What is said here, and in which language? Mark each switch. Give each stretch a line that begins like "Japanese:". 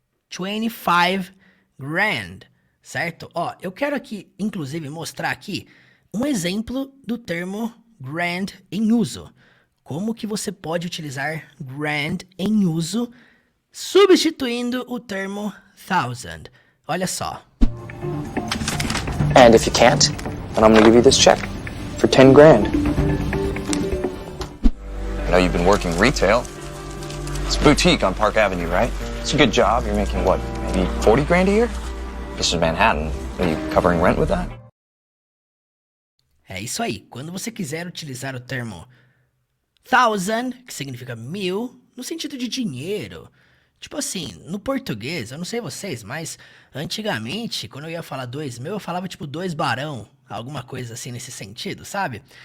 Portuguese: 25 grand, certo? Ó, eu quero aqui, inclusive, mostrar aqui um exemplo do termo grand em uso. Como que você pode utilizar grand em uso substituindo o termo thousand. Olha só.
English: And if you can't, then I'm gonna give you this check for 10 grand. I know you've been working retail. It's a boutique on Park Avenue, right? It's a good job. You're making what, maybe 40 grand a year? This is Manhattan. Are you covering rent with that?
Portuguese: É isso aí. Quando você quiser utilizar o termo thousand, que significa 1000, no sentido de dinheiro. Tipo assim, no português, eu não sei vocês, mas antigamente, quando eu ia falar 2.000, eu falava tipo 2 barão, alguma coisa assim nesse sentido, sabe?